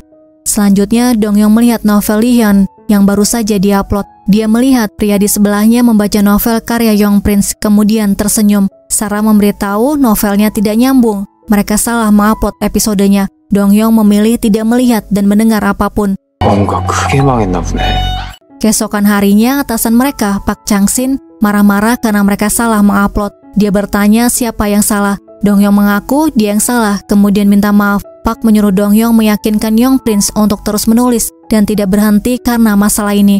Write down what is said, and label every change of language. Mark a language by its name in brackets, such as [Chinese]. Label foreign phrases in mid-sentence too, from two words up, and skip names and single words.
[Indonesian] Selanjutnya, Donghyong melihat novel Lihyun yang baru saja diupload. Dia melihat pria di sebelahnya membaca novel karya Young Prince, kemudian tersenyum. Saram memberitahu novelnya tidak nyambung. Mereka salah mengupload episodenya. Donghyong memilih tidak melihat dan mendengar apapun. [Korean] 뭔가 크게 망했나 보네. [Indonesian] Keesokan harinya, atasan mereka, Pak Chang-sin, marah-marah karena mereka salah mengupload. Dia bertanya siapa yang salah. Donghyong mengaku dia yang salah, kemudian minta maaf. Pak menyuruh Donghyong meyakinkan Young Prince untuk terus menulis dan tidak berhenti karena masalah ini.